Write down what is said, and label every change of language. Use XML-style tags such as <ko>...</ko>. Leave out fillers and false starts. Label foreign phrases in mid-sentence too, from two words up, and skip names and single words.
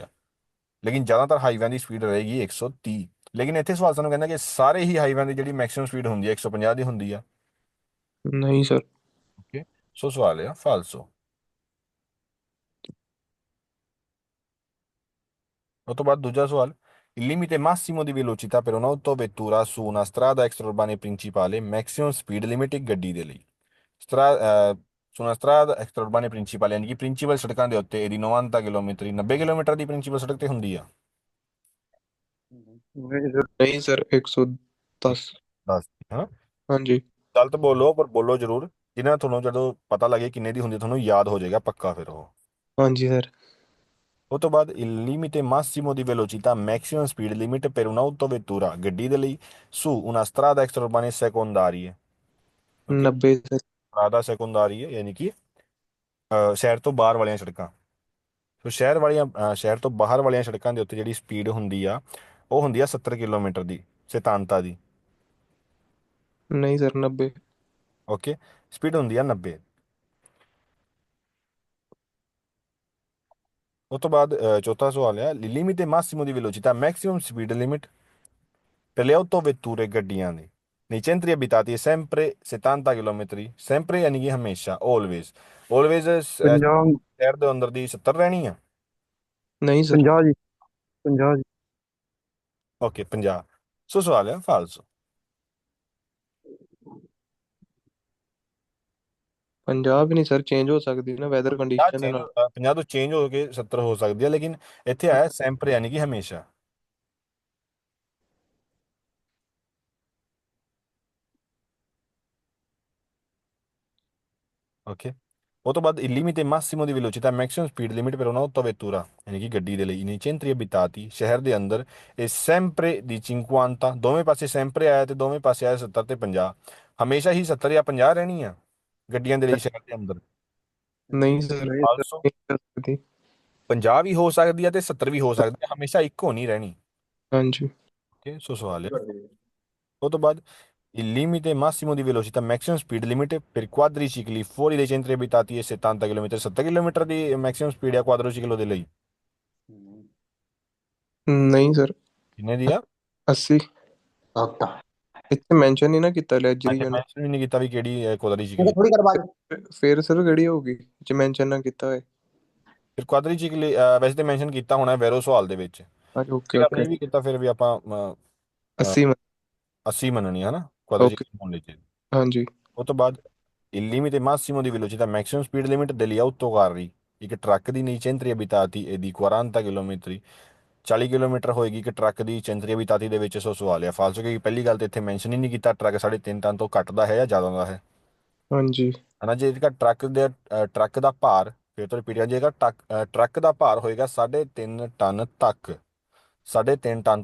<pa>ਲੇਕਿਨ ਜ਼ਿਆਦਾਤਰ ਹਾਈਵੇਆਂ ਦੀ ਸਪੀਡ ਰਹੇਗੀ 130। ਲੇਕਿਨ ਇੱਥੇ ਸਵਾਲ ਸਾਨੂੰ ਕਹਿੰਦਾ ਕਿ ਸਾਰੇ ਹੀ ਹਾਈਵੇਆਂ ਦੀ ਜਿਹੜੀ ਮੈਕਸਿਮਮ ਸਪੀਡ ਹੁੰਦੀ ਹੈ 150 ਦੀ ਹੁੰਦੀ ਆ। ਨਹੀਂ ਸਰ। ਓਕੇ, ਸੋ ਸਵਾਲ ਆ ਫਾਲਸੋ। ਉਹ ਤੋਂ ਬਾਅਦ ਦੂਜਾ ਸਵਾਲ,</pa> <it>il limite massimo di velocità per un'autovettura su una strada extraurbana principale,</it> <en>maximum speed limit</en> <pa>ਇੱਕ ਗੱਡੀ ਦੇ ਲਈ।</pa> <it>su una strada extraurbana principale,</it> <pa>ਯਾਨੀ ਕਿ ਪ੍ਰਿੰਸੀਪਲ ਸੜਕਾਂ ਦੇ ਉੱਤੇ ਇਹਦੀ 90 ਕਿਲੋਮੀਟਰ 90 ਕਿਲੋਮੀਟਰ ਦੀ ਪ੍ਰਿੰਸੀਪਲ ਸੜਕ ਤੇ ਹੁੰਦੀ ਆ। ਨਹੀਂ ਸਰ। ਨਹੀਂ ਸਰ, 110। ਦੱਸ, ਹਾਂ। ਹਾਂਜੀ। ਗਲਤ ਬੋਲੋ, ਪਰ ਬੋਲੋ ਜ਼ਰੂਰ। ਜਿਹਨਾਂ ਤੁਹਾਨੂੰ ਜਦੋਂ ਪਤਾ ਲੱਗੇ ਕਿੰਨੇ ਦੀ ਹੁੰਦੀ ਤੁਹਾਨੂੰ ਯਾਦ ਹੋ ਜਾਏਗਾ ਪੱਕਾ ਫਿਰ ਉਹ। ਹਾਂਜੀ ਸਰ। ਉਹ ਤੋਂ ਬਾਅਦ</pa> <it>il limite massimo di velocità,</it> <en>maximum speed limit</en> <it>per un'autovettura</it> <pa>ਗੱਡੀ ਦੇ ਲਈ</pa> <it>su una strada extraurbana secondaria।</it> <pa>ਓਕੇ, 90 ਸਰ।</pa> <it>strada secondaria</it> <pa>ਯਾਨੀ ਕਿ ਸ਼ਹਿਰ ਤੋਂ ਬਾਹਰ ਵਾਲੀਆਂ ਸੜਕਾਂ। ਸੋ ਸ਼ਹਿਰ ਤੋਂ ਬਾਹਰ ਵਾਲੀਆਂ ਸੜਕਾਂ ਦੇ ਉੱਤੇ ਜਿਹੜੀ ਸਪੀਡ ਹੁੰਦੀ ਆ ਉਹ ਹੁੰਦੀ ਆ 70 ਕਿਲੋਮੀਟਰ ਦੀ ਸੈਤਾਨਤਾ ਦੀ। ਨਹੀਂ ਸਰ, 90। ਓਕੇ, ਸਪੀਡ ਹੁੰਦੀ ਆ 90। ਉਸ ਤੋਂ ਬਾਅਦ ਚੌਥਾ ਸਵਾਲ ਹੈ</pa> <it>il limite massimo di velocità,</it> <en>maximum speed limit</en> <it>per le autovetture</it> <pa>ਗੱਡੀਆਂ ਦੇ</pa> <it>nei centri abitati è sempre 70 km, sempre</it> <pa>ਯਾਨੀ ਕਿ ਹਮੇਸ਼ਾ,</pa> <en>always। always</en> <pa>ਪੰਜਾਬ। ਸ਼ਹਿਰ ਦੇ ਅੰਦਰ ਦੀ 70 ਰਹਿਣੀ ਆ। ਨਹੀਂ ਸਰ। 50 ਜੀ। 50 ਜੀ। ਓਕੇ, 50। ਸੋ ਸਵਾਲ ਹੈ ਫਾਲਸੋ। 50 ਵੀ ਨਹੀਂ ਸਰ, ਚੇਂਜ ਹੋ ਸਕਦੀ ਨਾ ਵੈਦਰ 50 ਕੰਡੀਸ਼ਨ ਦੇ ਚੇਂਜ ਨਾਲ। ਹੁੰਦਾ, 50 ਤੋਂ ਚੇਂਜ ਹੋ ਕੇ 70 ਹੋ ਸਕਦੀ ਹੈ, ਲੇਕਿਨ ਇੱਥੇ ਆਇਆ sempre ਯਾਨੀ ਕਿ ਹਮੇਸ਼ਾ। ਓਕੇ, ਉਹ ਤੋਂ ਬਾਅਦ</pa> <it>il limite massimo di velocità,</it> <en>maximum speed limit</en> <it>per un'autovettura</it> <pa>ਯਾਨੀ ਕਿ ਗੱਡੀ ਦੇ ਲਈ</pa> <it>nei centri abitati</it> <pa>ਸ਼ਹਿਰ ਦੇ ਅੰਦਰ</pa> <it>è sempre di 50,</it> <pa>ਦੋਵੇਂ ਪਾਸੇ sempre ਆਇਆ ਤੇ ਦੋਵੇਂ ਪਾਸੇ ਆਇਆ 70 ਤੇ 50। ਹਮੇਸ਼ਾ ਹੀ 70 ਜਾਂ 50 ਰਹਿਣੀ ਆ ਗੱਡੀਆਂ ਦੇ ਲਈ ਸ਼ਹਿਰ ਦੇ ਅੰਦਰ। ਨਹੀਂ ਸਰ, ਨਹੀਂ ਸਰ। ਆਲਸੋ ਨਹੀਂ ਕਰ ਸਕਦੀ। 50 ਵੀ ਹੋ ਸਕਦੀ ਹੈ ਤੇ 70 ਵੀ ਹੋ ਸਕਦੀ ਹੈ, ਹਮੇਸ਼ਾ ਇੱਕੋ ਨਹੀਂ ਰਹਿਣੀ। ਹਾਂਜੀ। ਓਕੇ, ਸੋ ਸਵਾਲ ਹੈ ਉਹ ਤੋਂ ਬਾਅਦ</pa> <it>il limite massimo di velocità,</it> <en>maximum speed limit</en> <it>per quadricicli fuori dai centri abitati è 70 km।</it> <pa>70 ਕਿਲੋਮੀਟਰ ਦੀ ਮੈਕਸਿਮਮ ਸਪੀਡ ਹੈ ਕੁਆਦਰੋਚਿਕਲੋ ਦੇ ਲਈ। ਨਹੀਂ ਸਰ, ਕਿੰਨੇ ਦੀ ਆ? 80। ਇੱਥੇ ਮੈਂਸ਼ਨ ਨਹੀਂ ਨਾ ਕੀਤਾ ਲੈਜਰੀ ਅੱਛਾ, ਜਨ। ਮੈਂਸ਼ਨ ਵੀ ਨਹੀਂ ਕੀਤਾ ਵੀ ਕਿਹੜੀ ਕੁਆਦਰੋਚਿਕਲੀ। ਫਿਰ ਸਰ ਕਿਹੜੀ ਹੋਊਗੀ ਜੇ ਮੈਂਸ਼ਨ ਨਾ ਕੀਤਾ ਹੋਏ? ਫਿਰ ਕੁਆਦਰੋਚਿਕਲੀ ਵੈਸੇ ਤੇ ਮੈਂਸ਼ਨ ਕੀਤਾ ਹੋਣਾ ਵੈਰੋ ਸਵਾਲ ਦੇ ਵਿੱਚ। ਹਾਂਜੀ ਓਕੇ ਜੇਕਰ ਓਕੇ ਨਹੀਂ ਵੀ ਕੀਤਾ ਫਿਰ ਵੀ ਆਪਾਂ 80 80 ਮੰਨਣੀ ਹੈ ਨਾ quadratic ਓਕੇ ਹੋਣ ਲਈ ਚਾਹੀਦੀ। ਹਾਂਜੀ ਉਹ ਤੋਂ ਬਾਅਦ</pa> <it>il limite massimo di velocità</it> <en>maximum speed limit</en> <it>degli autocarri</it> <pa>ਇੱਕ ਟਰੱਕ ਦੀ ਨਹੀਂ</pa> <it>centri abitati</it> <pa>ਇਹਦੀ 40 ਕਿਲੋਮੀਟਰ 40 ਕਿਲੋਮੀਟਰ ਹੋਏਗੀ ਕਿ ਟਰੱਕ ਦੀ</pa> <it>centri abitati</it> <pa>ਦੇ ਵਿੱਚ ਸੋ ਸਵਾਲ ਹੈ ਫਾਲਸੋ ਕਿ ਪਹਿਲੀ ਗੱਲ ਤੇ ਇੱਥੇ ਮੈਂਸ਼ਨ ਹੀ ਨਹੀਂ ਕੀਤਾ ਟਰੱਕ 3.5 ਟਨ ਤੋਂ ਘੱਟ ਦਾ ਹੈ ਜਾਂ ਜ਼ਿਆਦਾ ਦਾ ਹੈ ਹਾਂਜੀ ਹਨਾ ਜੇ ਇਹਦਾ ਟਰੱਕ ਦਾ ਭਾਰ ਫਿਰ ਤੋਂ ਰਿਪੀਟ ਜੇਗਾ ਟਰੱਕ ਦਾ ਭਾਰ ਹੋਏਗਾ 3.5 ਟਨ ਤੱਕ 3.5 ਟਨ</pa>